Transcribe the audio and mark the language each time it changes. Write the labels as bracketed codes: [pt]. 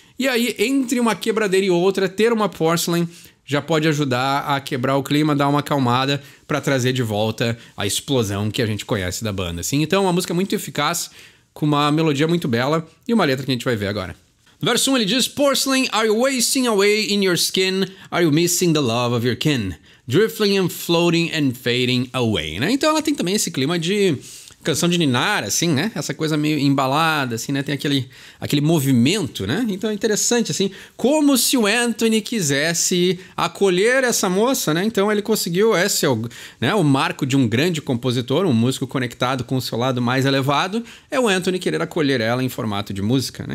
[pt] E aí, entre uma quebradeira e outra, ter uma Porcelain já pode ajudar a quebrar o clima, dar uma acalmada para trazer de volta a explosão que a gente conhece da banda, assim. Então, uma música muito eficaz, com uma melodia muito bela e uma letra que a gente vai ver agora. No verso 1 ele diz: [en] Porcelain, are you wasting away in your skin? Are you missing the love of your kin? Drifting and floating and fading away, né? [pt] Então ela tem também esse clima de canção de ninar, assim, né? Essa coisa meio embalada, assim, né? Tem aquele movimento, né? Então é interessante, assim, como se o Anthony quisesse acolher essa moça, né? Então ele conseguiu, esse é o marco de um grande compositor, um músico conectado com o seu lado mais elevado, é o Anthony querer acolher ela em formato de música, né?